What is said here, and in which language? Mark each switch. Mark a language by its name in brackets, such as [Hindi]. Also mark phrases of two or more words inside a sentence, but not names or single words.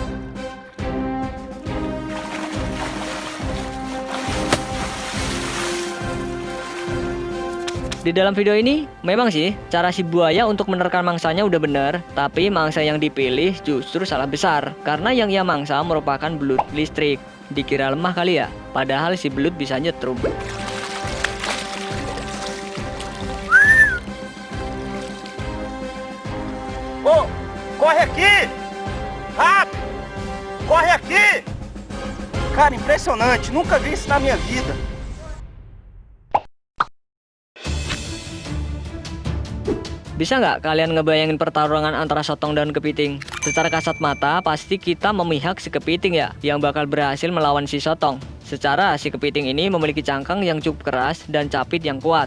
[Indonesian] Di dalam video ini, memang sih, cara si buaya untuk menerkam mangsanya udah bener, tapi mangsa yang dipilih justru salah besar, karena yang ia mangsa merupakan belut listrik. Dikira lemah kali ya, padahal si belut bisa nyetrum. [Portuguese] Oh, corre aqui! Rápido! Corre aqui! Cara, impressionante, nunca vi isso na minha vida. [Indonesian] Bisa nggak kalian ngebayangin pertarungan antara sotong dan kepiting? Secara kasat mata, pasti kita memihak si kepiting ya, yang bakal berhasil melawan si sotong. Secara si kepiting ini memiliki cangkang yang cukup keras dan capit yang kuat.